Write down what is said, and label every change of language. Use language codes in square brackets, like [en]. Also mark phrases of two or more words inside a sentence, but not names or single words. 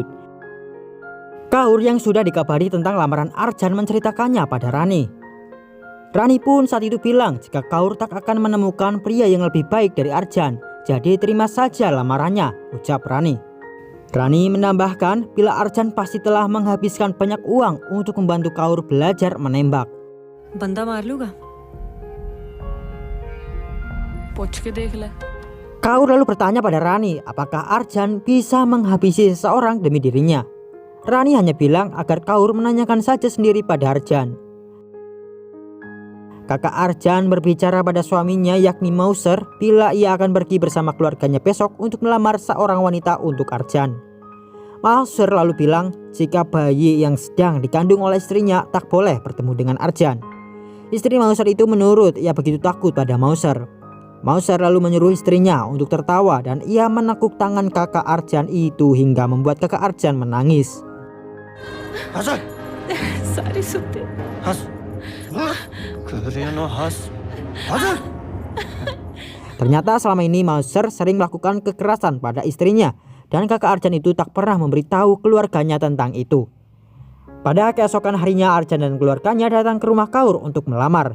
[id] Kaur yang sudah dikabari tentang lamaran Arjan menceritakannya pada Rani. Rani pun saat itu bilang jika Kaur tak akan menemukan pria yang lebih baik dari Arjan, jadi terima saja lamarannya, ucap Rani. Rani menambahkan bila Arjan pasti telah menghabiskan banyak uang untuk membantu Kaur belajar menembak. [hi] बंदा मार लूंगा पूछ के देख ले। [id] Kaur lalu bertanya pada Rani apakah Arjan bisa menghabisi seseorang demi dirinya. Rani hanya bilang agar Kaur menanyakan saja sendiri pada Arjan. Kakak Arjan berbicara pada suaminya yakni Mauser bila ia akan pergi bersama keluarganya besok untuk melamar seorang wanita untuk Arjan. Mauser lalu bilang jika bayi yang sedang dikandung oleh istrinya tak boleh bertemu dengan Arjan. Istri Mauser itu menurut, ia begitu takut pada Mauser. Mauser lalu menyuruh istrinya untuk tertawa dan ia menekuk tangan kakak Arjan itu hingga membuat kakak Arjan menangis. Hasan, [hi] सारी सुनते [id] Has, Has, Hasan. Ternyata selama ini Mauser sering melakukan kekerasan pada istrinya dan kakak Arjan itu tak pernah memberitahu keluarganya tentang itu. Pada keesokan harinya Arjan dan keluarganya datang ke rumah Kaur untuk melamar.